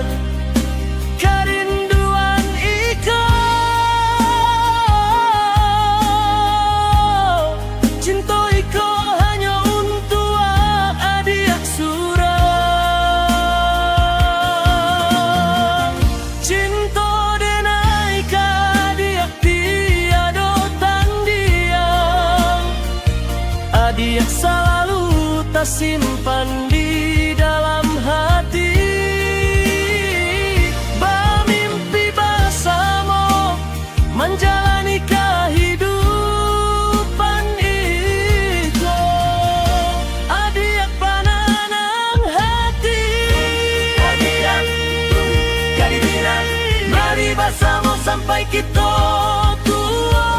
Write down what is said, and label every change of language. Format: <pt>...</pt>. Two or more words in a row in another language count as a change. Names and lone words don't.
<min>Kerinduan iko, cinta iko hanya untuk adik surang. Cinta denai ka adik tiada tandingan.</min> <id>Adik selalu tersimpan di dalam hati. Bermimpi bersama menjalani kehidupan itu. Adik pananang hati, adik Gadis Minang, mari bersama sampai kita tua.</id>